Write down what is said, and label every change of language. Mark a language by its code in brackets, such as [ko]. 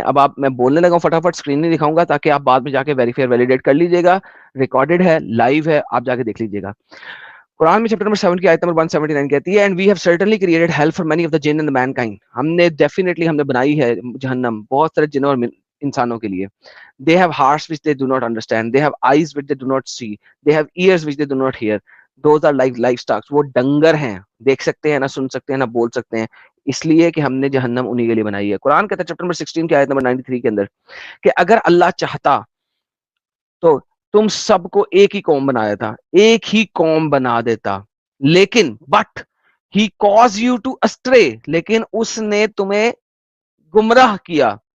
[ur] اب آپ, میں بولنے لگا ہوں فٹافٹ, اسکرین نہیں دکھاؤں گا تاکہ آپ بعد میں جا کے ویریفائی ویلیڈیٹ کر لیجیے گا. ریکارڈڈ ہے, لائیو ہے, آپ جا کے دیکھ لیجیے گا. قرآن میں چیپٹر نمبر 7 کی آیت نمبر 179 کہتی ہے, [en] And we have certainly created hell for many of the jinn and mankind. [ur] ہم نے بنائی ہے جہنم بہت سارے جنوں اور انسانوں کے لیے. [en] They have hearts which they do not understand. They have eyes which they do not see. They have ears which they do not hear. Those are like livestock. [ur] وہ ڈنگر ہیں, دیکھ سکتے ہیں, نہ سن سکتے ہیں, نہ بول سکتے ہیں, اس لیے کہ ہم نے جہنم انہی کے لیے بنائی ہے. قرآن کہتا ہے چیپٹر نمبر 16 کی آیت نمبر 93 کے اندر کہ اگر اللہ چاہتا تو تم سب کو ایک ہی قوم بنایا تھا, ایک ہی قوم بنا دیتا, لیکن [en] but he cause you to stray, [ur] لیکن اس نے تمہیں گمراہ کیا.